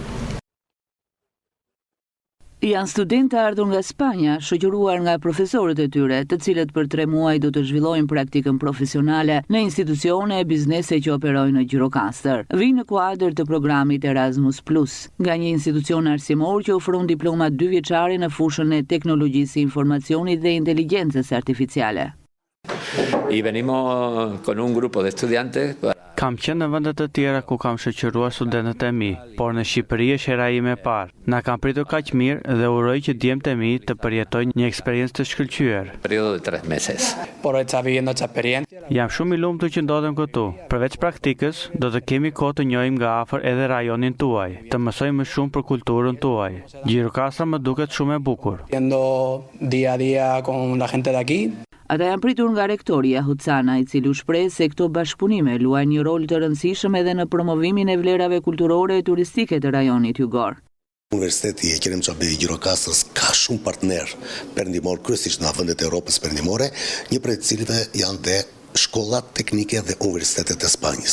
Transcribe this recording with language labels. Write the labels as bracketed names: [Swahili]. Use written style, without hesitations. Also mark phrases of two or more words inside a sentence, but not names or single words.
[Albanian] Janë studentë ardhur nga Spanja, shoqëruar nga profesorët e tyre, të cilët për 3 muaj do të zhvillojnë praktikën profesionale në institucione e biznese që operojnë në Gjirokastër. Vinë në kuadër të programit Erasmus+, nga një institucion arsimor që ofron diploma 2 vjeçare në fushën e teknologjisë së informacionit dhe inteligjencës artificiale. [Spanish] Y venimos con un grupo de estudiantes. [Albanian] Kam qenë në vendet të tjera ku kam shoqëruar studentët e mi, por në Shqipëri është hera ime e parë. Na kam pritur kaq mirë dhe uroj që djemtë e mi të përjetojnë një eksperiencë të shkëlqyer. [Spanish] Periodo de 3 meses. [Albanian] Jam shumë i lumtur që ndodhem këtu. Përveç praktikës, do të kemi kohë të njohim nga afër edhe rajonin tuaj, të mësojmë më shumë për kulturën tuaj. Gjirokastra më duket shumë e bukur. [Spanish] Día a día con la gente de aquí. [Albanian] Ata janë pritur nga rektoria Hucana, i cili u shpreh se këto bashkëpunime luajnë një rol të rëndësishëm edhe në promovimin e vlerave kulturore e turistike të rajonit jugor. Universiteti e Qerem Çabej i Gjirokastrës ka shumë partner perëndimor, kryesisht në vendet e Europës perëndimore, një prej të cilëve janë dhe shkollat teknike dhe universitetet e Spanjës.